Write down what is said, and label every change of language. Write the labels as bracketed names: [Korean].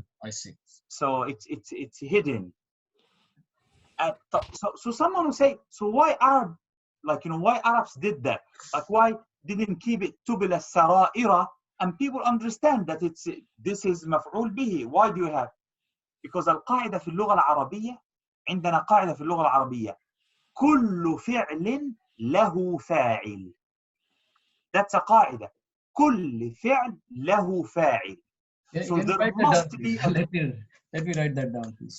[English] I see. So it's hidden. So someone will say, so why Arab, why Arabs did that? Like why didn't keep it [Arabic] تُبِلَ السَّرَائِرَ? [English] And people understand that this is مفعول به. Why do you have? [Arabic] Because القاعدة في اللغة العربية عندنا قاعدة في اللغة العربية كل فعل له فاعل. [English] That's a قاعدة. [Arabic] كل فعل له فاعل. [English] So there must be. Let me write that down, please.